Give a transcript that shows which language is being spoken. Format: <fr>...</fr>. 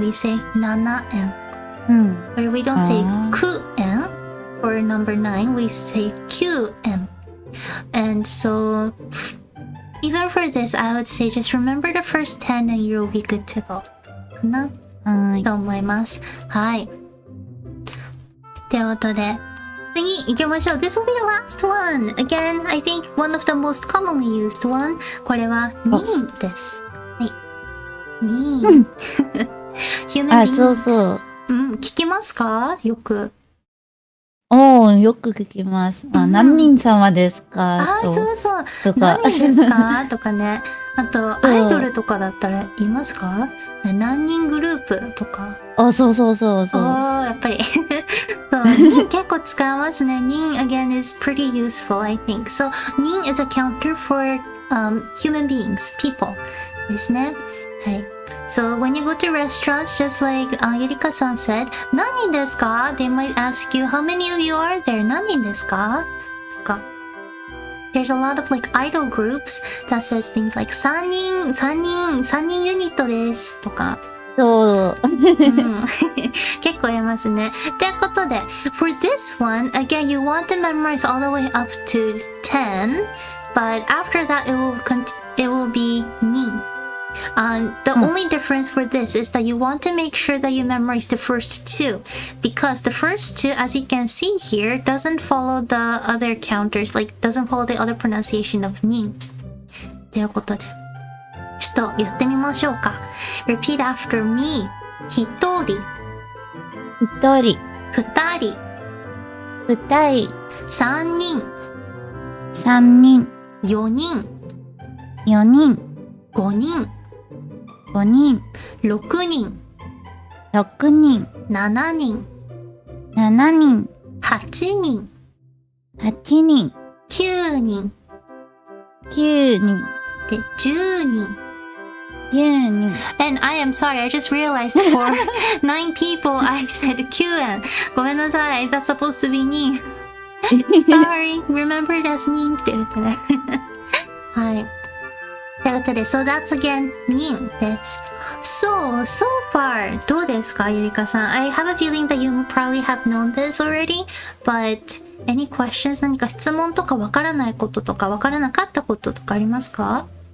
<en>We say 7円。Or we don't say 9円 for number 9. We say 9円。And so, even for this, I would say just remember the first 10 and you'll be good to go.</en> <ja>かなと思います。はい。ということで、次行きましょう。</ja> <en>This will be the last one. Again, I think one of the most commonly used one.</en> <ja>これは、人です。はい。人。</ja> <en>Human beings.</en> <ja>そうそう。聞きますかよく。よく聞きます。何人様ですかそうそう。とか。何人ですかとかね。あと、アイドルとかだったら言いますか何人グループとか。そうそうそうそう。やっぱり。そう、人結構使いますね。</ja> <en>人 again is pretty useful, I think. So, 人 is a counter for human beings, people</en> <ja>ですね。はい。</ja> <en>So, when you go to restaurants, just like EUREKA-san said,</en> <ja>何人ですか</ja> <en>They might ask you, how many of you are there?</en> <ja>何人ですかとか。</ja> <en>There's a lot of like idol groups that says things like</en> <ja>3人ユニットですとか。そう。結構言えますね。ということで、</ja> <en>for this one, again, you want to memorize all the way up to 10, but after that, it will be 人. The only difference for this is that you want to make sure that you memorize the first two, because the first two, as you can see here, doesn't follow the other counters, like doesn't follow the other pronunciation of 人.</en> <ja>ということで、ちょっとやってみましょうか。</ja> <en>Repeat after me. 一人、</en> <ja>一人、二人、二人、三人、三人、四人、四人、五人、五人、六人、六人、七人、七人、八人、八人、九人、九人、で、十人。十人。</ja> <en>And I am sorry, I just realized for 9 people I said 9円。</en> <ja>ごめんなさい。</ja> <en>That's supposed to be 人。 Sorry, remember it as</en> <ja>人って言ってね。はい。ということで、</ja> <en>so that's again 人です。So far,</en> <ja>どうですか、ゆりかさん。</ja> <en>I have a feeling that you probably have known this already, but any questions?</en> <ja>何か質問とかわからないこととかわからなかったこととかありますか？</ja>